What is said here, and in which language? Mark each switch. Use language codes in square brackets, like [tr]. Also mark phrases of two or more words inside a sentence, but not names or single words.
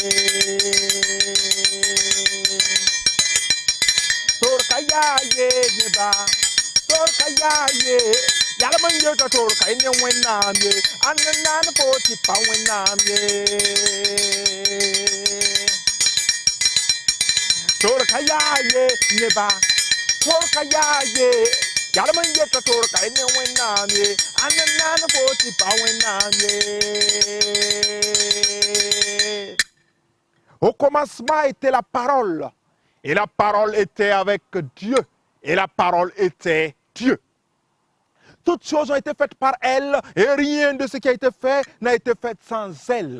[fr] Torkayaye neba, torkayaye, yalaman yetta torkay ne wenamye, anandana poti pa wenamye. Torkayaye neba. Torkayaye, yalaman yetta torkay ne wenamye, anandana poti pa wenamye. Au commencement était la parole, et la parole était avec Dieu, et la parole était Dieu. Toutes choses ont été faites par elle, et rien de ce qui a été fait n'a été fait sans elle.